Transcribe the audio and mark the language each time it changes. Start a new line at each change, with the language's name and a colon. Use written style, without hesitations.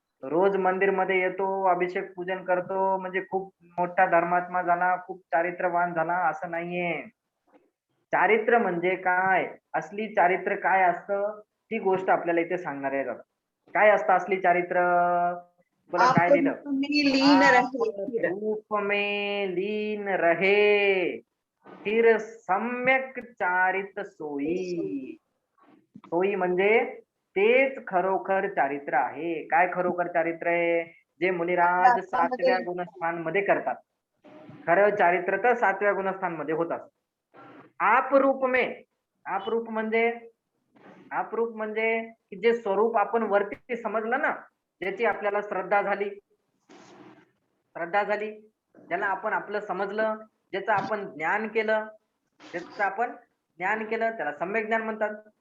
Marathi: रोज मंदिर मध्ये येतो, अभिषेक पूजन करतो म्हणजे खूप मोठा धर्मात्मा झाला, खूप चारित्र्यवान झाला, असं नाहीये. चारित्र्य म्हणजे काय, असली चारित्र्य काय असतं ती गोष्ट आपल्याला इथे सांगणार आहे दादा. काय असतं असली चारित्र्य? बोला काय लिहिलं?
Hindi: आप में लीन रहे आप रूप में लीन रहे, फिर सम्यक चारित सोई.
Marathi: सोई म्हणजे तेच खरोखर चारित्र्य आहे. काय खरोखर चारित्र्य आहे? जे मुनिराज 7व्या गुणस्थान मध्ये करतात. खरं चारित्र्य तर 7व्या गुणस्थान मध्ये होतात. आपरूप में, आपरूप म्हणजे की जे स्वरूप आपण वरती समजलं ना, ज्याची आपल्याला श्रद्धा झाली, ज्याला आपण आपलं समजलं, ज्याचं आपण ज्ञान केलं, त्याला सम्यक ज्ञान म्हणतात.